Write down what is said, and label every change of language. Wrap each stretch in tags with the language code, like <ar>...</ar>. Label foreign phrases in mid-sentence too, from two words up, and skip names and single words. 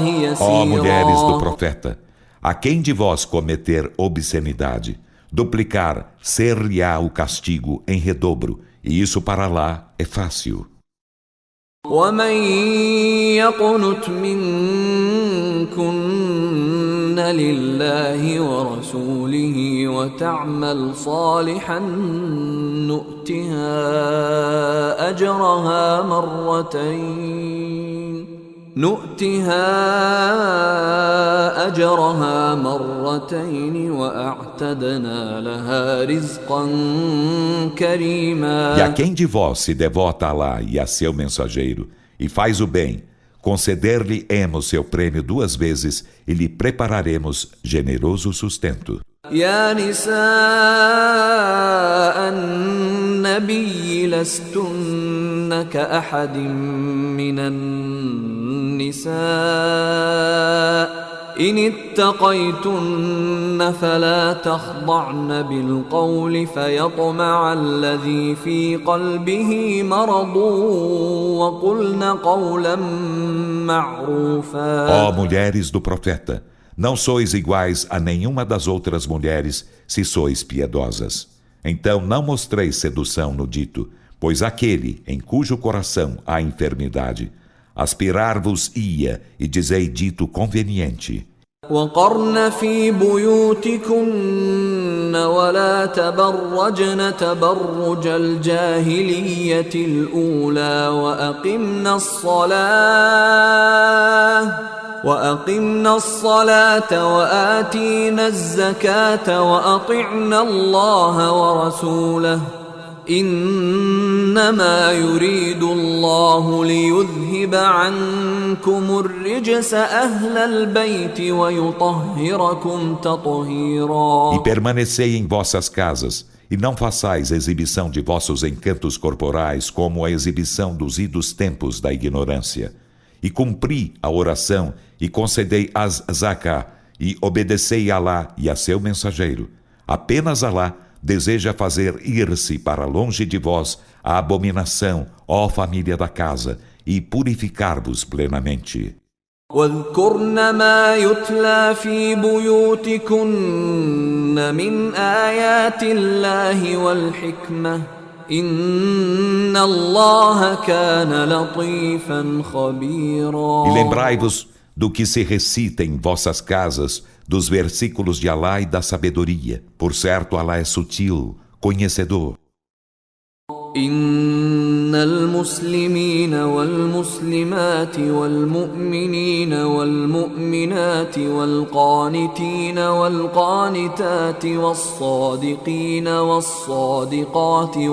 <pt>Ó mulheres do</pt> <ar>يسيرا.</ar> <pt>profeta, a quem de vós cometer obscenidade, duplicar ser-lhe-á o castigo em redobro, e isso para Alá é fácil.</pt> <ar>ومن يقنت منكن لله ورسوله وتعمل صالحا نؤتها أجرها مرتين وأعتدنا لها رزقا كريما.</ar> <pt>E a quem de vós se devota a Alá e a seu mensageiro, e faz o bem, conceder-lhe-emos seu prêmio 2 vezes, e lhe prepararemos generoso sustento.</pt> <ar>يا نساء النبي لستن كأحد من النساء إن اتقيتن فلا تخضعن بالقول فيطمع الذي في قلبه مرض وقلن قولا معروفا.</ar> <pt>Ó mulheres do profeta, não sois iguais a nenhuma das outras mulheres, se sois piedosas. Então não mostreis sedução no dito, pois aquele em cujo coração há enfermidade, aspirar-vos-ia e dizei dito conveniente.</pt> <ar>وقرن في بيوتكن ولا تبرجن تبرج الجاهلية الأولى وأقمنا الصلاة وآتينا الزكاة وأطعنا الله ورسوله إنما يريد الله ليذهب عنكم الرجس أهل البيت ويطهركم تطهيرا.</ar> <pt>E permanecei em vossas casas, e não façais exibição de vossos encantos corporais como a exibição dos idos tempos da ignorância. E cumpri a oração, e concedei as zaká, e obedecei a Alá e a seu mensageiro. Apenas Alá deseja fazer ir-se para longe de vós a abominação, ó família da casa, e purificar-vos plenamente.</pt> <ar>واذكرن ما يتلى في بيوتكن من آيات الله والحكمة إن الله كان لطيفا خبيرا.</ar> <pt>E lembrai-vos do que se recita em vossas casas, dos versículos de Alá e da sabedoria. Por certo, Alá é sutil, conhecedor.</pt> <ar>إن المسلمين والمسلمات والمؤمنين والمؤمنات والقانتين والقانتات والصادقين والصادقات</ar>